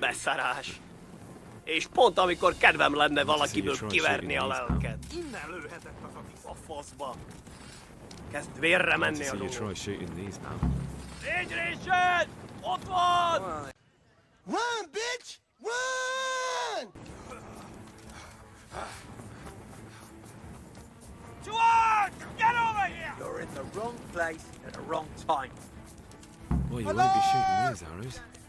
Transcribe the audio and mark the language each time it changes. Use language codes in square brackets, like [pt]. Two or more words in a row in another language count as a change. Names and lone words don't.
[hu] Beszarás. És pont amikor kedvem lenne valakiből kiverni a lelket. Innen lőhetett az a faszba. Kezd vérre menni a dolog. Légy résed! Ott van! [en] Run, bitch! Run! Stuart! Get over here! You're in the wrong place at the wrong time. Well, you won't be shooting these arrows.